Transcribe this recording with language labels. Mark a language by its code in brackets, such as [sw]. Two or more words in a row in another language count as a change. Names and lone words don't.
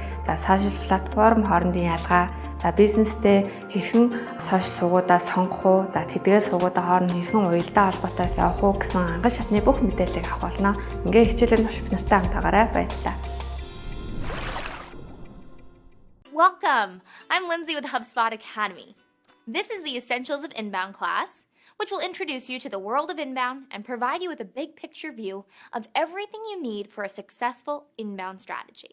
[mn] За сошиал платформ хоорондын ялгаа, за бизнестэй хэрхэн сошиал сувгуудаа сонгох уу? За тэдгээр сувгуудаа хооронд хэрхэн уялдаа холбоотой явах уу гэсэн анган шатны бүх мэдээллийг авах болно. Ингээ хичээлийн турш бид нартай хамтаагаарай. Баярлалаа. [en] Welcome! I'm Lindsay with HubSpot Academy. This is the Essentials of Inbound class, which will introduce you to the world of inbound and provide you with a big picture view of everything you need for a successful inbound strategy.